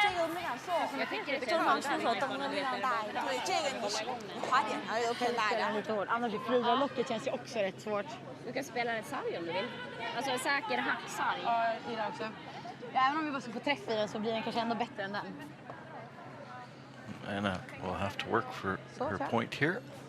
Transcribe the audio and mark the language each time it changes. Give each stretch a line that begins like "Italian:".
Chinese: 这个没敢送，正常出手灯的力量大一点。对，这个你滑点上都可以大一点。
Swedish: Lite hårt. Annars frida locket känns ju också rätt svårt. Du kan spela en sarg om du vill. Alltså en säker hacksarg. Ja, jag gillar också. Ja, även om vi bara ska få träff i den så blir den kanske ändå bättre än den.
English: Anna will have to work for her point here.